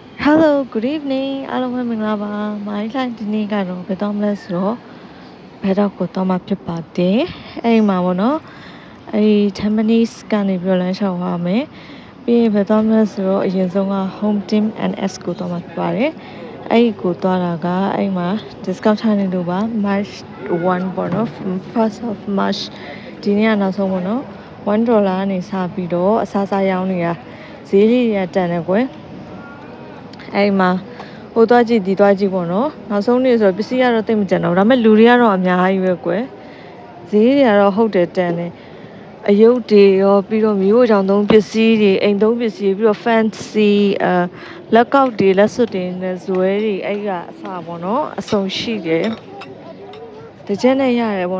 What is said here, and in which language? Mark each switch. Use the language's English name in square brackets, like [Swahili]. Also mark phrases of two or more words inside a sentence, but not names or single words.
[English] Hello, good evening. [Burmese] အားလုံးပဲမင်္ဂလာပါ။မိုင်းလိုင်းဒီနေ့ကတော့ဘယ်တော့မလဲဆိုတော့ဘယ်တော့ကိုတော့မှဖြစ်ပါတယ်။အဲ့မှာပေါ့နော်။အဲ့ Tampines ကနေပြီးတော့လမ်းလျှောက်သွားမယ်။ပြီးရင်ဘယ်တော့မလဲဆိုတော့အရင်ဆုံးက Home Team NS ကိုတော့မှဖြစ်ပါတယ်။အဲ့ကိုသွားတာကအဲ့မှာ discount ထားနေလို့ပါ March 1ပေါ့နော် [English] 1st of March [Burmese] ဒီနေ့ကနောက်ဆုံးပေါ့နော်$1ကနေစပြီးတော့အစားစားရောင်းနေတာဈေးလေးတွေကတန်တယ်ကွယ်အဲ့မှာ ဟိုသွားကြည့်ဒီသွားကြည့်ပေါ့နော်နောက်ဆုံးနေ့ဆိုတော့ပစ္စည်းကတော့တိတ်မကြံတော့ဒါပေမဲ့လူတွေကတော့အများကြီးပဲကွယ်ဈေးတွေကတော့ဟုတ်တယ်တန်တယ်အယုတ်တွေရောပြီးတော့မျိုးကြောင်သုံးပစ္စည်းတွေအိမ်သုံးပစ္စည်းပြီးတော့ fancy လက်ကောက်တွေလက်စွပ်တွေနဲ့ဇွဲတွေအဲ့ကအစပေါ့နော်အစုံရှိတယ်တကြက်နဲ့ရတယ်ပေါ့